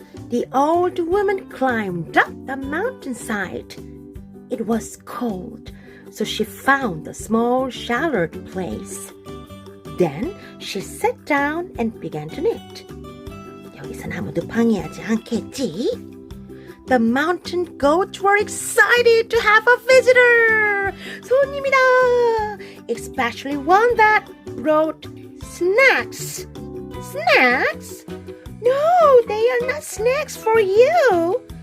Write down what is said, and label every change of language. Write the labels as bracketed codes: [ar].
[en] The old woman climbed up the mountainside. It was cold, so she found a small sheltered place. Then she sat down and began to knit. [ko] 여기선 아무도 방해하지 않겠지? [en] The mountain goats were excited to have a visitor. [ko] 손님이다. [en] Especially one that brought snacks. Snacks? No, they are not snacks for you.